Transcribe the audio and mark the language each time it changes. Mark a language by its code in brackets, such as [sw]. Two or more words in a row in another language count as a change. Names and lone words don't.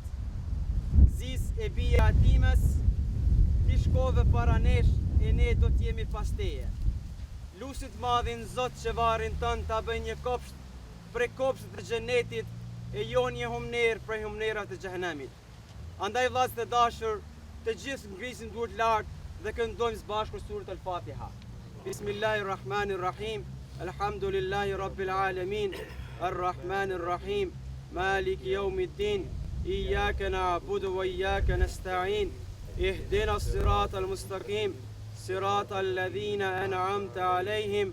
[sq] Ziz e bia times, ti shkove para nesh e ne do t'jemi pas teje. Lusit madhin Zot që varin tënë ta bëj një kopsht prej kopshtet të xhenetit, e jo një humner prej humnerat të xhehenamit. Andaj vllazë të dashur, të gjithë ngrisim duart lart dhe këndojmë së bashku surën Al-Fatiha. [ar] بسم الله الرحمن الرحيم. الحمد لله رب العالمين. الرحمن الرحيم. مالك يوم الدين. إياك نعبد وإياك نستعين. اهدنا الصراط المستقيم. صراط الذين أنعمت عليهم.